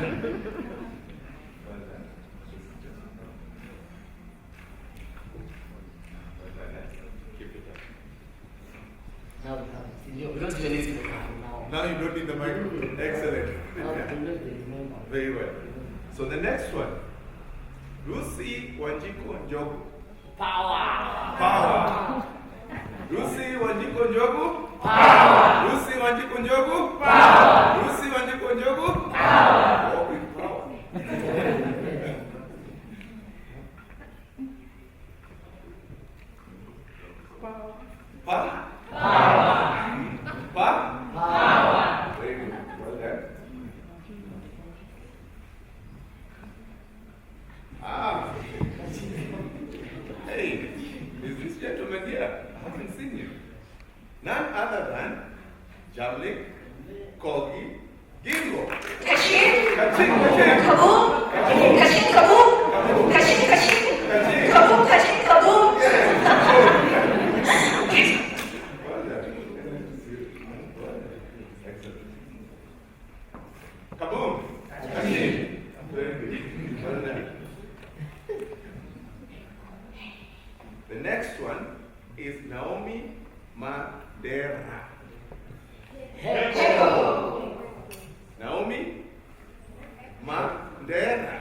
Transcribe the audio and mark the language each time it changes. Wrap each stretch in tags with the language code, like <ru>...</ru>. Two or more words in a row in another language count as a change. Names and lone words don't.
<en>Well done. Keep it up. Now we don't really need now. Now you don't need the microphone. Excellent. Very well. So the next one, Lucy Wanjiku Njogu. Power. Power. Lucy Wanjiko Njogu? Power! Lucy Wanjiko Njogu? Power! Lucy Wanjiko Njogu? Power! Walk with power. Power. Power. Power. Very good. Well done. Ah. Hey, is this gentleman here? I haven't seen you. None other than Jamlik, Kogi, Gingo. Kashin. Kashin, kashin. Kaboom. Kashin, kaboom. Kashin, kashin. Kaboom, kashin, kaboom. Kaboom. Kashin. Very good. Well done. The next one is Naomi Madera. Echo. Naomi Madera.</en>